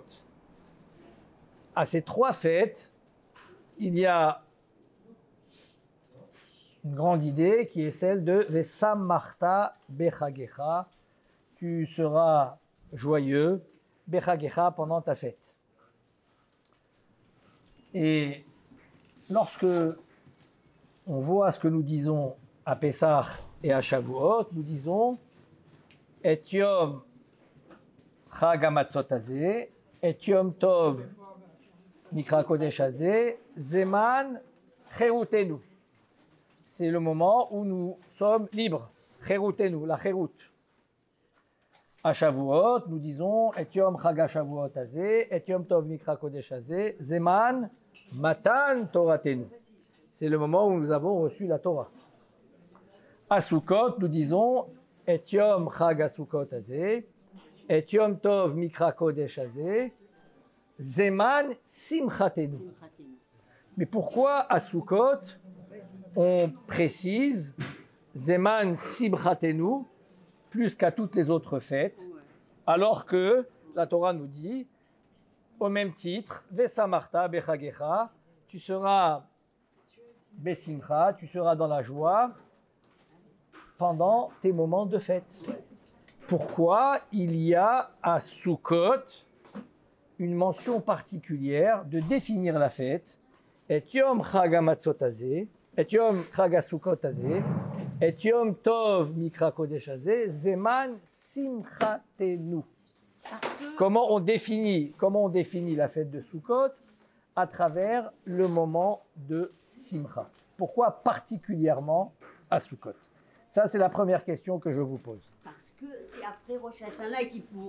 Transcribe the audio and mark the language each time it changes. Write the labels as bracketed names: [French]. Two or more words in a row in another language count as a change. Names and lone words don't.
[French] À ces trois fêtes, il y a une grande idée qui est celle de [Hebrew] ושמחת בחגך, [French] tu seras joyeux, Bechagecha, pendant ta fête. Et lorsque on voit ce que nous disons à Pessah et à Shavuot, nous disons [Hebrew] את יום חג המצות הזה, את יום טוב מקרא קדש הזה, זמן חרותנו. [French] C'est le moment où nous sommes libres. Cherutenu, la Cherut. À Shavuot, nous disons [Hebrew] את יום חג השבועות הזה, את יום טוב מקרא קדש הזה, זמן מתן תורתנו. [French] C'est le moment où nous avons reçu la Torah. À Sukkot, nous disons [Hebrew] את יום חג הסכות הזה, את יום טוב מקרא קדש הזה, זמן שמחתנו. [French] Mais pourquoi à Sukkot on précise [Hebrew] זמן שמחתנו [French] plus qu'à toutes les autres fêtes, alors que la Torah nous dit au même titre, [Hebrew] ושמחת בחגך, [French] tu seras Besimcha, tu seras dans la joie pendant tes moments de fête. Pourquoi il y a à Sukkot une mention particulière de définir la fête, [Hebrew] את יום חג המצות הזה, את יום חג הסכות הזה, את יום טוב מקרא קדש הזה, זמן שמחתנו. [French] Comment on définit la fête de Sukkot? À travers le moment de Simcha. Pourquoi particulièrement à Sukkot? Ça, c'est la première question que je vous pose. Parce que c'est après Rosh Hashanah et Kippour.